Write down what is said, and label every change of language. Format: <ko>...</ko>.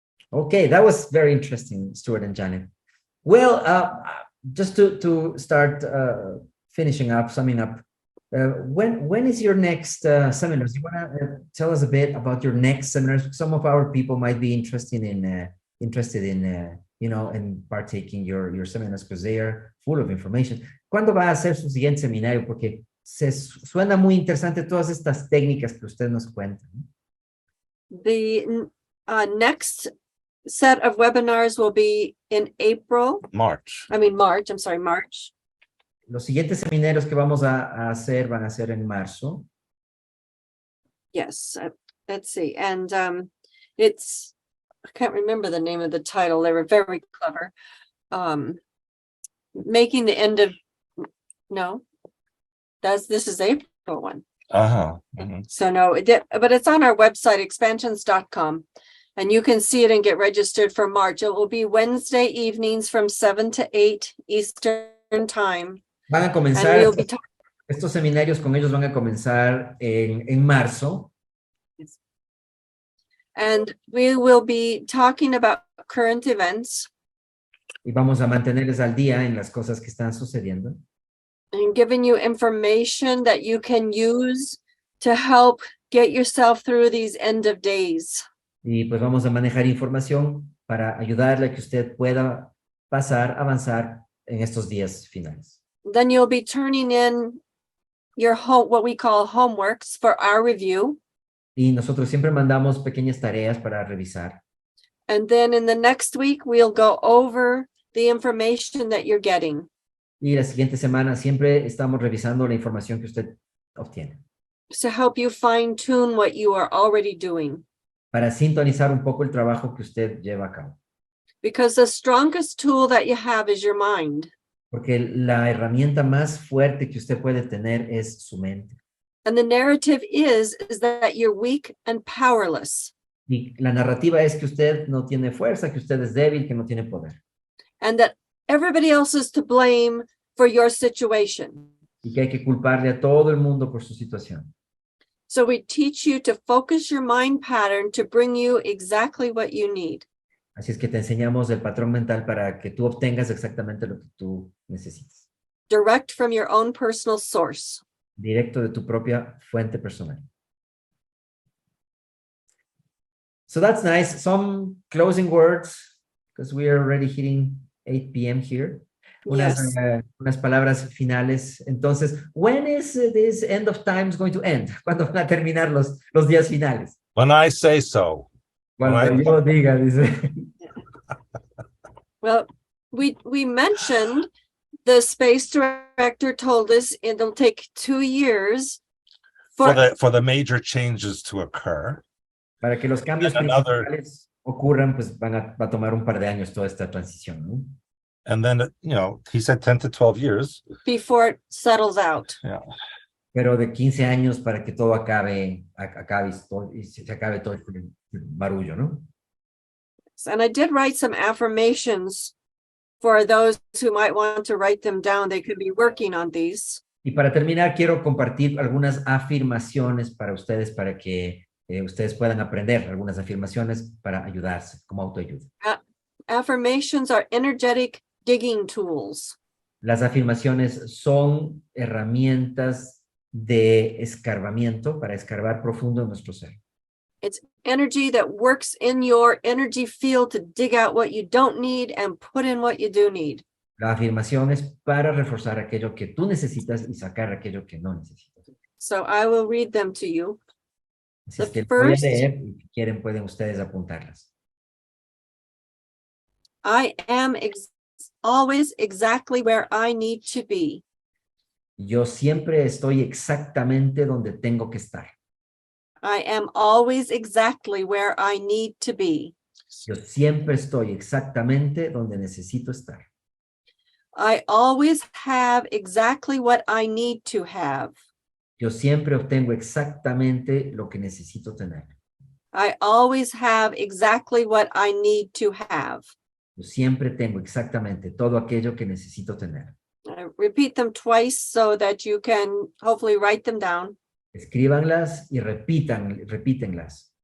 <en>Okay, that was very interesting, Stuart and Janet. Well, just to start finishing up, summing up, when is your next seminars? You want to tell us a bit about your next seminars? Some of our people might be interested in you know, in partaking your seminars because they are full of information.</en> <es>¿Cuándo va a ser su siguiente seminario? Porque suena muy interesante todas estas técnicas que usted nos cuenta.</es> <en>The next set of webinars will be in March. March. I'm sorry, March.</en> <es>Los siguientes seminarios que vamos a hacer van a ser en marzo.</es> <en>Yes, let's see. And it's, I can't remember the name of the title. They were very clever. Making the end of, no, this is April one. Uh-huh. Mm-hmm. So no, but it's on our website, expansions.com. And you can see it and get registered for March. It will be Wednesday evenings from 7 to 8 Eastern time.</en> <es>Van a</es> <en>And</en> <es>comenzar</es> <en>we'll be</en> <es>estos seminarios con ellos van a comenzar en marzo.</es> <en>And we will be talking about current events</en> <es>Y vamos a mantenerles al día en las cosas que están sucediendo.</es> <en>and giving you information that you can use to help get yourself through these end of days.</en> <es>Y pues vamos a manejar información para ayudarle a que usted pueda avanzar en estos días finales.</es> <en>Then you'll be turning in your what we call homeworks for our review.</en> <es>Y nosotros siempre mandamos pequeñas tareas para revisar.</es> <en>And then in the next week, we'll go over the information that you're getting.</en> <es>Y la siguiente semana siempre estamos revisando la información que usted obtiene</es> <en>to help you fine tune what you are already doing.</en> <es>para sintonizar un poco el trabajo que usted lleva a cabo.</es> <en>Because the strongest tool that you have is your mind.</en> <es>Porque la herramienta más fuerte que usted puede tener es su mente.</es> <en>And the narrative is that you're weak and powerless.</en> <es>Y la narrativa es que usted no tiene fuerza, que usted es débil, que no tiene poder.</es> <en>And that everybody else is to blame for your situation.</en> <es>Y que hay que culparle a todo el mundo por su situación.</es> <en>So we teach you to focus your mind pattern to bring you exactly what you need.</en> <es>Así es que te enseñamos el patrón mental para que tú obtengas exactamente lo que tú necesitas.</es> <en>Direct from your own personal source.</en> <es>Directo de tu propia fuente personal.</es> <en>So that's nice. Some closing words, because we are already hitting 8 p.m. here.</en> <es>Unas palabras finales. Entonces,</es> <en>when is this end of times going to end?</en> <es>¿Cuándo van a terminar los días finales?</es> <en>When I say so.</en> <es>Cuando yo diga, dice.</es> <en>Well, we mentioned the space director told us it'll take 2 years for the major changes to occur.</en> <es>Para que los cambios principales ocurran, pues va a tomar un par de años toda esta transición, ¿no?</es> <en>And then, he said 10 to 12 years. Before it settles out. Yeah.</en> <es>Pero de 15 años para que todo acabe y se acabe todo el barullo, ¿no?</es> <en>And I did write some affirmations for those who might want to write them down. They could be working on these.</en> <es>Y para terminar, quiero compartir algunas afirmaciones para ustedes, para que ustedes puedan aprender algunas afirmaciones para ayudarse, como autoayuda.</es> <en>Affirmations are energetic digging tools.</en> <es>Las afirmaciones son herramientas de escarbamiento para escarbar profundo en nuestro ser.</es> <en>It's energy that works in your energy field to dig out what you don't need and put in what you do need.</en> <es>La afirmación es para reforzar aquello que tú necesitas y sacar aquello que no necesitas.</es> <en>So I will read them to you.</en> <es>Así es que voy a leer y si quieren pueden ustedes apuntarlas.</es> <en>I am always exactly where I need to be.</en> <es>Yo siempre estoy exactamente donde tengo que estar.</es> <en>I am always exactly where I need to be.</en> <es>Yo siempre estoy exactamente donde necesito estar.</es> <en>I always have exactly what I need to have.</en> <es>Yo siempre obtengo exactamente lo que necesito tener.</es> <en>I always have exactly what I need to have.</en> <es>Yo siempre tengo exactamente todo aquello que necesito tener.</es> <en>I repeat them twice so that you can hopefully write them down.</en> <es>Escríbanlas y repítanlas.</es>